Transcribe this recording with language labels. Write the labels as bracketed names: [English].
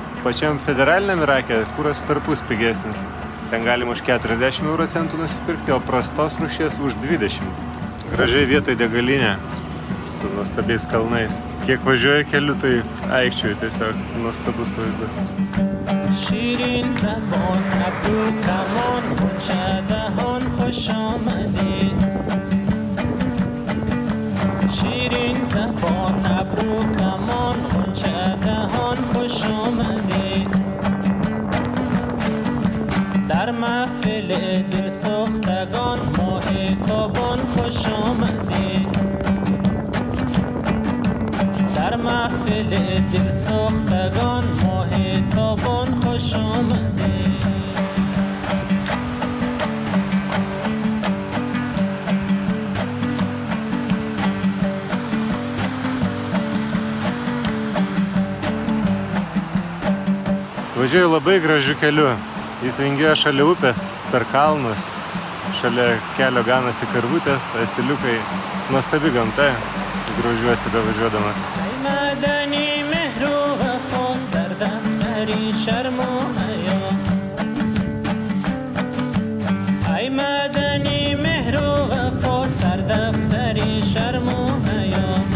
[Lithuanian] Pačiam federaliniam Irake kuras perpus pigesnis. Ten galima už 40 euro centų nusipirkti, o prastos rūšies už 20. Gražiai vietoj degalinė su nuostabiais kalnais. Kiek važiuoja keliu, tai aikščiuoju tiesiog nuostabus vaizdas. [Persian] شیرین زبان ابرو کمان غنچه دهان خوش آمدی شیرین زبان ابرو کمان غنچه دهان خوش آمدی در محفل دل سوختگان ماه تابان خوش آمدی در محفل دل سوختگان ماه تابان خوش آمدی [Lithuanian] Važiuoju labai gražiu keliu. Jis vingiuoja šalia upės, per kalnus. Šalia kelio ganasi karvutės, asiliukai. Nuostabi gamta. Grožiuosi bevažiuodamas. [Persian] مدنی مهر و وفا سردفتری شرم و حیا ای مدنی مهر و وفا سردفتری شرم و حیا